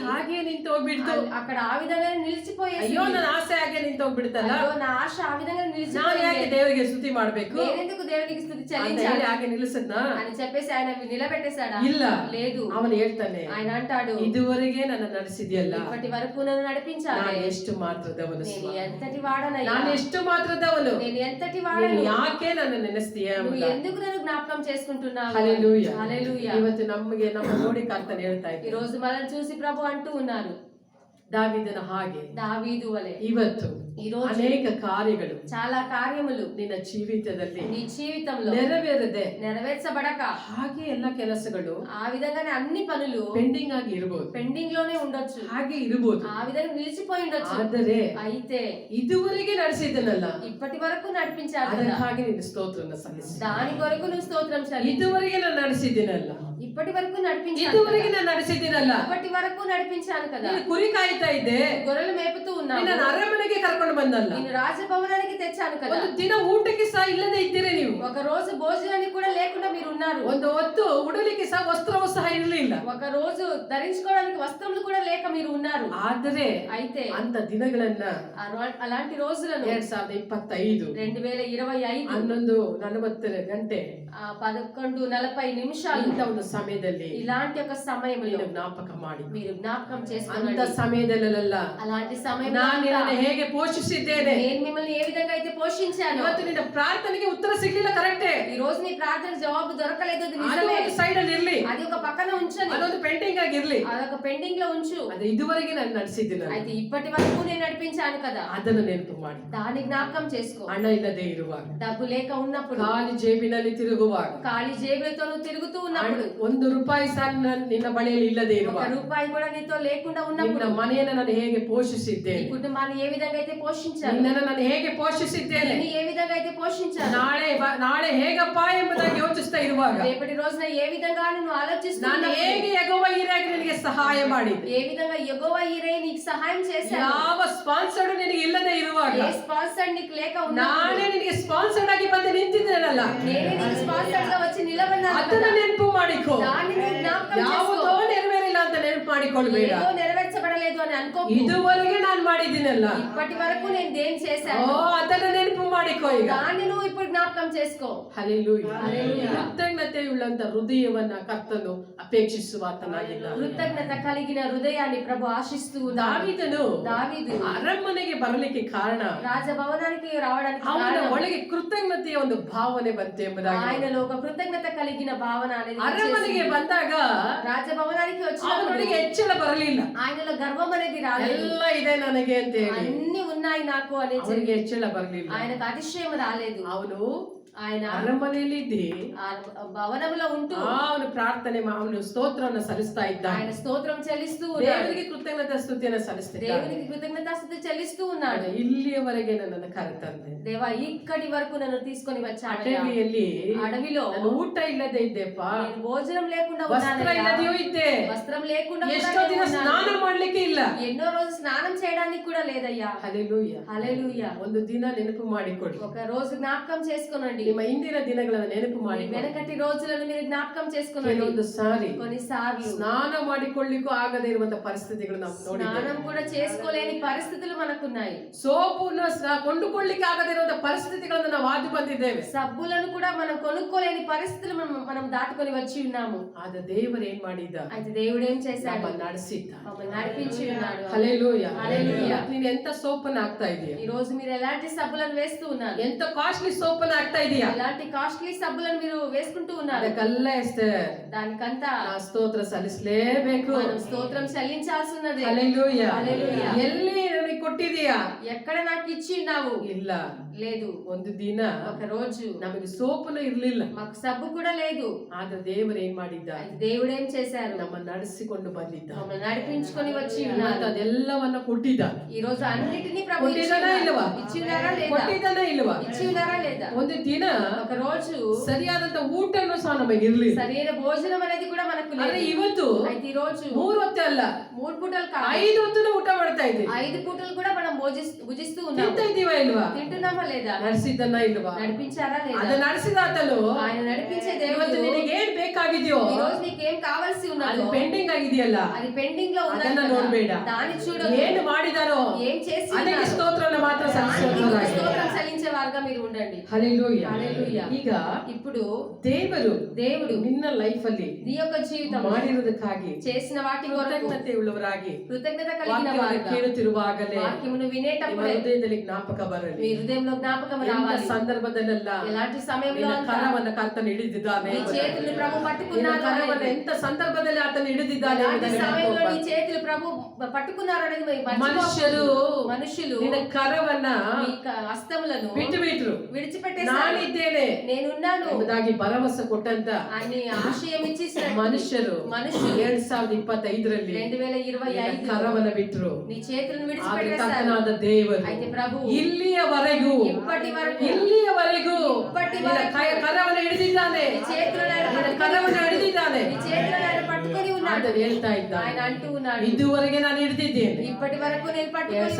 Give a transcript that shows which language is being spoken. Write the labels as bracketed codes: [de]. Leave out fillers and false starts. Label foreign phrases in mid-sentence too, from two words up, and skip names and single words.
[kn] ಹಾಗೆ ನಿಂತು ಹೋಗ್ಬಿಡ್ತು. [te] అక్కడ ఆ విధంగా నిలిచిపోయేది. [kn] ಅಯ್ಯೋ ನನ್ನ ಆಸೆ ಹಾಗೆ ನಿಂತು ಹೋಗ್ಬಿಡ್ತಲ್ಲ, [te] అయ్యో, నా ఆశ ఆ విధంగా [kn] ನಾನು [te] నిలిచిపోయింది, [kn] ಯಾಕೆ ದೇವರಿಗೆ ಸ್ತುತಿ ಮಾಡ್ಬೇಕು [te] నేనెందుకు దేవునికి స్తుతి [kn] ಅಂತ [te] చెల్లించాలి [kn] ಹೇಳಿ ಹಾಗೆ ನಿಲ್ಲಿಸದ್ನ. [te] అని చెప్పేసి ఆయన నిలబెట్టేశాడా? [kn] ಇಲ್ಲ, [te] లేదు. [kn] ಅವನು ಹೇಳ್ತಾನೆ, [te] ఆయన అంటాడు, [kn] ಇದುವರೆಗೆ ನನ್ನ ನಡೆಸಿದ್ಯಲ್ಲ, [te] ఇప్పటి వరకు నన్ను నడిపించాలి, [kn] ನಾನು ಎಷ್ಟು ಮಾತ್ರದವನು [te] నేను [kn] ಸ್ವಾಮಿ. [te] ఎంతటి వాడనయ్యా, [kn] ನಾನು ಎಷ್ಟು ಮಾತ್ರದವನು, [te] నేను ఎంతటి [kn] ನೀನು [te] వాడను, [kn] ಯಾಕೆ ನನ್ನ ನೆನೆಸ್ತೀಯ [te] నువ్వు [kn] ಎಂಬುದಾಗಿ. [te] ఎందుకు నన్ను జ్ఞాపకం చేసుకుంటున్నావు? [kn] ಹಲ್ಲೆಲೂಯಾ. [te] హల్లెలూయా. [kn] ಇವತ್ತು ನಮಗೆ ನಮ್ಮ ನೋಡಿ ಕರ್ತನೆ ಹೇಳ್ತಾ [te] ఈ [kn] ಇದ್ದಾರೆ, [te] రోజు మనల్ని చూసి ప్రభు అంటూ ఉన్నారు, [kn] ದಾವೀದನ ಹಾಗೆ [te] దావీదు వలె [kn] ಇವತ್ತು [te] ఈ రోజు [kn] ಅನೇಕ ಕಾರ್ಯಗಳು [te] చాలా కార్యములు [kn] ನಿನ್ನ ಜೀವಿತದಲ್ಲಿ [te] నీ జీవితంలో [kn] ನೆರವೇರದೆ [te] నెరవేర్చబడక [kn] ಹಾಗೆ ಎಲ್ಲ ಕೆಲಸಗಳು [te] ఆ విధంగానే అన్ని పనులు [kn] ಪೆಂಡಿಂಗ್ ಆಗಿ ಇರಬಹುದು, [te] పెండింగ్ లోనే ఉండొచ్చు, [kn] ಹಾಗೆ ಇರಬಹುದು. [te] ఆ విధంగా నిలిచిపోయి ఉండొచ్చు. [kn] ಆದರೆ [te] అయితే [kn] ಇದುವರೆಗೆ ನಡೆಸಿದನಲ್ಲ, [te] ఇప్పటి వరకు నడిపించాడు కదా, [kn] ಅದಕ್ಕಾಗಿ ನಿನ್ನ ಸ್ತೋತ್ರನ ಸಲ್ಲಿಸಿ. [te] దాని కొరకు నువ్వు స్తోత్రం చెల్లించు. [kn] ಇದುವರೆಗೆ ನಾನು ನಡೆಸಿದ್ದೀನಲ್ಲ, [te] ఇప్పటి వరకు నడిపించాను [kn] ಇದುವರೆಗೆ [te] కదా, [kn] ನಾನು ನಡೆಸಿದ್ದೀನಲ್ಲ, [te] ఇప్పటి వరకు నడిపించాను కదా, [kn] ನೀನು ಕುರಿ ಕಾಯ್ತಾ ಇದ್ದೆ, [te] గొర్రెలు మేపుతూ ఉన్నావు, [kn] ನಿನ್ನ ಅರಮನೆಗೆ ಕರ್ಕೊಂಡು ಬಂದಲ್ಲ, [te] నేను రాజభవనానికి తెచ్చాను కదా, [kn] ಒಂದು ದಿನ ಊಟಕ್ಕೆ ಸಹ ಇಲ್ಲದೆ ಇದ್ದೀರಿ ನೀವು, [te] ఒక రోజు భోజనానికి కూడా లేకుండా మీరు ఉన్నారు, [kn] ಒಂದು ಹೊತ್ತು ಉಡಲಿಕ್ಕೆ ಸಹ ವಸ್ತ್ರವೂ ಸಹ ಇರಲಿಲ್ಲ. [te] ఒక రోజు ధరించుకోవడానికి వస్త్రములు కూడా లేక మీరు ఉన్నారు. [kn] ಆದರೆ [te] అయితే [kn] ಅಂತ ದಿನಗಳನ್ನ [te] అలాంటి రోజులను [kn] 2025 [te] 2025 [kn] 11:40 ಗಂಟೆ [te] 11:40 [kn] ಇಂಥ ಒಂದು ಸಮಯದಲ್ಲಿ [te] ఇలాంటి ఒక సమయంలో [kn] ನೀನು ಜ್ಞಾಪಕ ಮಾಡಿ. [te] మీరు జ్ఞాపకం [kn] ಅಂತ [te] చేసుకోండి. [kn] ಸಮಯದಲ್ಲೆಲ್ಲ [te] అలాంటి సమయం [kn] ನಾನು ನಿನ್ನನ್ನು ಹೇಗೆ ಪೋಷಿಸಿದ್ದೇನೆ, [te] నేను మిమ్మల్ని ఏ విధంగా అయితే పోషించాను. [kn] ಇವತ್ತು ನಿನ್ನ ಪ್ರಾರ್ಥನೆಗೆ ಉತ್ತರ ಸಿಗ್ಲಿಲ್ಲ, ಕರೆಕ್ಟೇ, [te] ఈ రోజు నీ ప్రార్థన జవాబు దొరకలేదు, అది [kn] ಅದು [te] నిజమే. [kn] ಒಂದು ಸೈಡ್ ಅಲ್ಲಿ ಇರ್ಲಿ, [te] అది ఒక పక్కన ఉంచని, [kn] ಅದೊಂದು ಪೆಂಡಿಂಗ್ ಆಗಿರ್ಲಿ, [te] అదొక పెండింగ్ లో ఉంచు. [kn] ಅದು ಇದುವರೆಗೆ ನಾನು ನಡೆಸಿದ್ದೀನಿ, [te] అయితే ఇప్పటి వరకు నేను నడిపించాను కదా, [kn] ಅದನ್ನು ನೆನಪು ಮಾಡಿ. [te] దాన్ని జ్ఞాపకం చేసుకో. [kn] ಹಣ ಇಲ್ಲದೆ ಇರುವಾಗ, [te] డబ్బు లేక ఉన్నప్పుడు, [kn] ಖಾಲಿ ಜೇಬಿನಲ್ಲಿ ತಿರುಗುವಾಗ, [te] ఖాళీ జేబులతో నువ్వు తిరుగుతూ ఉన్నప్పుడు, [kn] ₹1 ಸಹ ನಿನ್ನ ಬಳಿಯಲ್ಲಿ ಇಲ್ಲದೆ [te] ఒక [kn] ಇರುವಾಗ, [te] రూపాయి కూడా నీతో లేకుండా ఉన్నప్పుడు, [kn] ನಿನ್ನ ಮನೆಯನ್ನು ನಾನು ಹೇಗೆ [te] నీ [kn] ಪೋಷಿಸಿದ್ದೇನೆ, [te] కుటుంబాన్ని ఏ విధంగా అయితే పోషించాను, [kn] ನಿನ್ನನ್ನು ನಾನು ಹೇಗೆ ಪೋಷಿಸಿದ್ದೇನೆ, [te] నిన్ను ఏ విధంగా అయితే పోషించాను, [kn] ನಾಳೆ ಹೇಗಪ್ಪ ಎಂಬುದಾಗಿ ಯೋಚಿಸ್ತಾ ಇರುವಾಗ, [te] రేపటి రోజున ఏ విధంగా నువ్వు [kn] ನಾನು [te] ఆలోచిస్తున్నావు, [kn] ಹೇಗೆ ಯೆಹೋವ ಈರಾಗಿ ನಿನಗೆ ಸಹಾಯ ಮಾಡಿದೆ, [te] ఏ విధంగా యెహోవా ఈరే నీకు సహాయం చేశాడు, [kn] ಯಾವ ಸ್ಪಾನ್ಸರ್ಡ್ ನಿನಗೆ ಇಲ್ಲದೆ ಇರುವಾಗ [te] ఏ స్పాన్సర్ నీకు లేక [kn] ನಾನೇ ನಿನಗೆ ಸ್ಪಾನ್ಸರ್ಡ್ ಆಗಿ ಬಂದು ನಿಂತಿದ್ದೇನಲ್ಲ, [te] నేనే నీకు స్పాన్సర్ గా వచ్చి నిలబడినాను [kn] ಅದನ್ನ [te] కదా, [kn] ನೆನಪು ಮಾಡಿಕೊ. [te] దాన్ని నువ్వు జ్ఞాపకం [kn] ಯಾವುದೋ [te] చేసుకో. [kn] ನೆರವೇರಿಲ್ಲ ಅಂತ ನೆನಪು ಮಾಡಿಕೊಳ್ಬೇಡ. [te] ఏదో నెరవేర్చబడలేదు అని అనుకోకు. [kn] ಇದುವರೆಗೆ ನಾನು ಮಾಡಿದ್ದೀನಲ್ಲ, [te] ఇప్పటి వరకు నేను దేని [kn] ಓ [te] చేశాను, [kn] ಅದನ್ನ ನೆನಪು ಮಾಡಿಕೊ ಈಗ. [te] దాన్ని నువ్వు ఇప్పుడు జ్ఞాపకం చేసుకో. [kn] ಹಲ್ಲೆಲೂಯಾ. [te] ಹಲ್ಲೆಲೂಯಾ. [kn] ಕೃತಜ್ಞತೆಯುಳ್ಳಂತ ಹೃದಯವನ್ನ ಕರ್ತನು ಅಪೇಕ್ಷಿಸುವಾತನಾಗಿದ್ದಾನೆ. [te] కృతజ్ఞత కలిగిన హృదయాన్ని ప్రభు ఆశిస్తూ ఉన్నాడు. దావీదు [kn] ಅರಮನೆಗೆ ಬರಲಿಕ್ಕೆ ಕಾರಣ [te] రాజభవనానికి రావడానికి [kn] ಅವನ [te] కారణం, [kn] ಒಳಗೆ ಕೃತಜ್ಞತೆಯ ಒಂದು ಭಾವನೆ ಬಂತು ಎಂಬುದಾಗಿ. [te] ఆయనలో ఒక కృతజ్ఞత కలిగిన భావన అనేది [kn] ಅರಮನೆಗೆ [te] వచ్చేసింది. [kn] ಬಂದಾಗ [te] రాజభవనానికి వచ్చినప్పుడు [kn] ಅವನೊಳಗೆ ಹೆಚ್ಚಳ ಬರಲಿಲ್ಲ. [te] ఆయనలో గర్వం అనేది రాలేదు. [kn] ಎಲ್ಲ ಇದೆ ನನಗೆ ಅಂತ ಹೇಳಿ [te] అన్ని ఉన్నాయి నాకు అనేది [kn] ಅವನಿಗೆ ಹೆಚ್ಚಳ ಬರಲಿಲ್ಲ. [te] ఆయనకు అతిశయం రాలేదు. [kn] ಅವನು [te] ఆయన [kn] ಅರಮನೆಯಲ್ಲಿ ಇದ್ದಿ [te] ఆ భవనంలో ఉంటూ [kn] ಅವನು ಪ್ರಾರ್ಥನೆ ಅವನು ಸ್ತೋತ್ರವನ್ನು ಸಲ್ಲಿಸ್ತಾ ಇದ್ದಾನೆ. [te] ఆయన స్తోత్రం చెల్లిస్తూ ఉన్నాడు. [kn] ದೇವರಿಗೆ ಕೃತಜ್ಞತಾ ಸ್ತುತಿಯನ್ನು ಸಲ್ಲಿಸ್ತಿದ್ದಾನೆ. [te] దేవునికి కృతజ్ఞతాస్తుతి చెల్లిస్తూ ఉన్నాడు. [kn] ಇಲ್ಲಿಯವರೆಗೆ ನನ್ನನ್ನು ಕರೆತಂದೆ, [te] దేవా ఇక్కడి వరకు నన్ను తీసుకొని వచ్చాడు. [kn] ಅಡವಿಯಲ್ಲಿ [te] అడవిలో [kn] ನಾನು ಊಟ ಇಲ್ಲದೆ ಇದ್ದೆಪ್ಪ, [te] నేను భోజనం లేకుండా [kn] ವಸ್ತ್ರ [te] ఉన్నానయ్యా. [kn] ಇಲ್ಲದೆಯೂ ಇದ್ದೆ, [te] వస్త్రం లేకుండా కూడా [kn] ಎಷ್ಟೋ ದಿನ [te] నేను ఉన్నాను. [kn] ಸ್ನಾನ ಮಾಡ್ಲಿಕ್ಕೆ ಇಲ್ಲ. [te] ఎన్నో రోజు స్నానం చేయడానికి కూడా లేదయ్యా. [kn] ಹಲ್ಲೆಲೂಯಾ. [te] హల్లెలూయా. [kn] ಒಂದು ದಿನ ನೆನಪು ಮಾಡಿಕೊಡಿ, [te] ఒక రోజు జ్ఞాపకం చేసుకోనండి. [kn] ನಿಮ್ಮ ಹಿಂದಿನ ದಿನಗಳನ್ನು ನೆನಪು ಮಾಡಿ [te] వెనకటి రోజులను మీరు జ్ఞాపకం చేసుకున్నారు. [kn] ಕೆಲವೊಂದು ಸಾರಿ [te] కొన్నిసార్లు [kn] ಸ್ನಾನ ಮಾಡಿಕೊಳ್ಳಿಕ್ಕೂ ಆಗದೇ ಇರುವಂತಹ ಪರಿಸ್ಥಿತಿಗಳು ನಾವು ನೋಡಿದ್ದೇವೆ. [te] స్నానం కూడా చేసుకోలేని పరిస్థితులు మనకున్నాయి. [kn] ಸೋಪುನ ಕೊಂಡುಕೊಳ್ಳಿಕ್ಕೆ ಆಗದೇ ಇರುವಂತಹ ಪರಿಸ್ಥಿತಿಗಳನ್ನು ನಾವು ಹಾದು ಬಂದಿದ್ದೇವೆ. [te] సబ్బులను కూడా మనం కొనుక్కోలేని పరిస్థితులు మనం దాటుకొని వచ్చి ఉన్నాము. [kn] ಆದ ದೇವರು ಏನ್ ಮಾಡಿದ? [te] అయితే దేవుడు ఏం చేశాడు? [kn] ನಮ್ಮನ್ನು ನಡೆಸಿದ್ದ, [te] మమ్మల్ని నడిపించి ఉన్నాడు. [kn] హల్లెలూయా, [te] హల్లెలూయా. [kn] ನೀನು ಎಂತ ಸೋಪನ್ನು ಹಾಕ್ತಾ ಇದೀಯ? [te] ఈ రోజు మీరు ఎలాంటి సబ్బులను వేస్తూ ఉన్నారు? [kn] ಎಂತ ಕಾಸ್ಟ್ಲಿ సోపನ್ನು ಹಾಕ್ತಾ ಇದೀಯా? [te] ఎలాంటి కాస్ట్లీ సబ్బులను మీరు వేసుకుంటూ ఉన్నారు? [kn] ಅದಕ್ಕೆಲ್ಲ ಎಷ್ಟೇ [te] దానికంతా [kn] ಸ್ತೋತ್ರ ಸಲ್ಲಿಸಲೇಬೇಕು. [te] మనం స్తోత్రం చెల్లించాల్సి ఉన్నది. [kn] హల్లెలూయా, [te] హల్లెలూయా. [kn] ಎಲ್ಲಿ ನನಗೆ ಕೊಟ್ಟಿದೀಯಾ? [te] ఎక్కడ నాకు ఇచ్చి ఉన్నావు? [kn] ಇಲ್ಲ, [te] లేదు. [kn] ಒಂದು ದಿನ [te] ఒక రోజు [kn] ನಮಗೆ ಸೋಪನು ಇರ್ಲಿಲ್ಲ, [te] మాకు సబ్బు కూడా లేదు. [kn] ಆದ್ರೆ ದೇವರು ಏನ್ ಮಾಡಿದ್ದ? [te] దేవుడు ఏం చేశారు? [kn] ನಮ್ಮನ್ನು ನಡೆಸಿಕೊಂಡು ಬಂದಿದ್ದ, [te] మమ్మల్ని నడిపించుకొని వచ్చి [kn] ಮತ್ತು [te] ఉన్నారు. [kn] ಅದೆಲ್ಲವನ್ನ ಕೊಟ್ಟಿದ್ದ. [te] ఈ రోజు అన్నిటినీ ప్రభు [kn] ಕೊಟ್ಟಿದ್ದಾನ ಇಲ್ವಾ? [te] ఇచ్చినారా లేదా? [kn] ಕೊಟ್ಟಿದ್ದಾನ ಇಲ್ವಾ? [te] ఇచ్చినారా లేదా? [kn] ಒಂದು ದಿನ [te] ఒక రోజు [kn] ಸರಿಯಾದಂತ ಊಟನೂ ಸಹ ನಮಗೆ ಇರ್ಲಿಲ್ಲ. [te] సరైన భోజనం అనేది కూడా మనకు లేదు. [kn] ಆದ್ರೆ ಇವತ್ತು [te] అయితే ఈ రోజు [kn] 3 ಹೊತ್ತು ಅಲ್ಲ, [te] 3 పూటలు కాదు, [kn] 5 ಹೊತ್ತು ಊಟ ಮಾಡ್ತಾ ಇದ್ದೀವಿ. [te] 5 పూటలు కూడా మనం భుజిస్తూ ఉన్నాము. [kn] ತಿಂತಾ ಇದೀವಾ ಇಲ್ವಾ? [te] తింటున్నామా లేదా? [kn] ನಡೆಸಿದ್ದನ್ನ ಇಲ್ವಾ? [te] నడిపించారా లేదా? [kn] ಅದ ನಡೆಸಿದಾತನು [te] ఆయన నడిపించే దేవుడు. [kn] ಇವತ್ತು ನಿನಗೆ ಏನ್ ಬೇಕಾಗಿದೆಯೋ [te] ఈ రోజు నీకేం కావాల్సి [kn] ಅದು [te] ఉన్నదో [kn] ಪೆಂಡಿಂಗ್ ಆಗಿದೆಯಲ್ಲ, [te] అది పెండింగ్ లో ఉన్నది [kn] ಅದನ್ನ [te] కదా. [kn] ನೋಡ್ಬೇಡ. [te] దాన్ని చూడొద్దు. [kn] ಏನು ಮಾಡಿದಾರೋ [te] ఏం చేసి [kn] ಅದಕ್ಕೆ [te] ఉన్నారో [kn] ಸ್ತೋತ್ರವನ್ನು ಮಾತ್ರ [te] దానికి [kn] ಸಲ್ಲಿಸುವುದಾಗಿದೆ. [te] స్తోత్రం చెల్లించే వారుగా మీరు ఉండండి. [kn] ಹಲ್ಲೆಲೂಯಾ. [te] హల్లెలూయా. [kn] ಈಗ [te] ఇప్పుడు [kn] ದೇವರು ನಿನ್ನ ಲೈಫ್ ಅಲ್ಲಿ [te] నీ యొక్క జీవితం [kn] ಮಾಡಿರುವುದಕ್ಕಾಗಿ [te] చేసిన వాటి కొరకు [kn] ಕೃತಜ್ಞತೆ ಉಳ್ಳವರಾಗಿ [te] కృతజ్ఞత కలిగిన [kn] ವಾಕ್ಯವನ್ನು [te] వారుగా [kn] ಕೇಳುತ್ತಿರುವಾಗಲೇ [te] వాక్యమును [kn] ನಿಮ್ಮ [te] వినేటప్పుడే [kn] ಹೃದಯದಲ್ಲಿ ಜ್ಞಾಪಕ [te] మీ [kn] ಬರಲಿ. [te] హృదయంలో జ్ఞాపకం [kn] ಎಂಥ [te] రావాలి. [kn] ಸಂದರ್ಭದಲ್ಲೆಲ್ಲ [te] ఎలాంటి సమయంలో [kn] ನಿನ್ನ [te] అంతా [kn] ಕರವನ್ನು ಕರ್ತನು ಹಿಡಿದಿದ್ದಾನೆ, [te] నీ చేతుల్ని ప్రభు [kn] ನಿನ್ನ [te] పట్టుకున్నారు [kn] ಕರವನ್ನು [te] అనేది, [kn] ಎಂತ ಸಂದರ್ಭದಲ್ಲಿ ಆತನು ಹಿಡಿದಿದ್ದಾನೆ [te] ఎలాంటి [kn] ಎಂಬುದನ್ನು [te] సమయంలో నీ [kn] ನೆನಪು. [te] చేతులు ప్రభు పట్టుకున్నారు అనేది మనుషులు [kn] ನಿನ್ನ ಕರವನ್ನ [te] మీ హస్తములను [kn] ಬಿಟ್ಟು ಬಿಟ್ರು. [te] విడిచిపెట్టేశారు. [kn] ನಾನಿದ್ದೇನೆ [te] నేనున్నాను [kn] ಎಂಬುದಾಗಿ ಭರವಸೆ ಕೊಟ್ಟಂತ [te] అని ఆశయం ఇచ్చేసిన [kn] ಮನುಷ್ಯರು 2025ರಲ್ಲಿ [te] 2025 [kn] ಕರವನ್ನ ಬಿಟ್ರು. [te] నీ చేతులను [kn] ಆದ್ರೆ [te] విడిచిపెట్టేశారు. [kn] ಕರ್ತನಾದ ದೇವರು [te] అయితే ప్రభు [kn] ಇಲ್ಲಿಯವರೆಗೂ [te] ఇప్పటి వరకు [kn] ನಿನ್ನ ಕರವನ್ನು ಹಿಡಿದಿದ್ದಾನೆ, [te] నీ చేతులను ఆయన [kn] ನಿನ್ನ [te] పట్టుకొని [kn] ಕರವನ್ನು ಹಿಡಿದಿದ್ದಾನೆ. [te] నీ చేతులను ఆయన పట్టుకొని ఉన్నాడు. [kn] ಆತನು ಹೇಳ್ತಾ ಇದ್ದಾನೆ, [te] ఆయన అంటూ ఉన్నాడు, [kn] ಇದುವರೆಗೆ ನಾನು ಹಿಡಿದಿದ್ದೇನೆ, [te] ఇప్పటి వరకు నేను పట్టుకొని ఉన్నాను.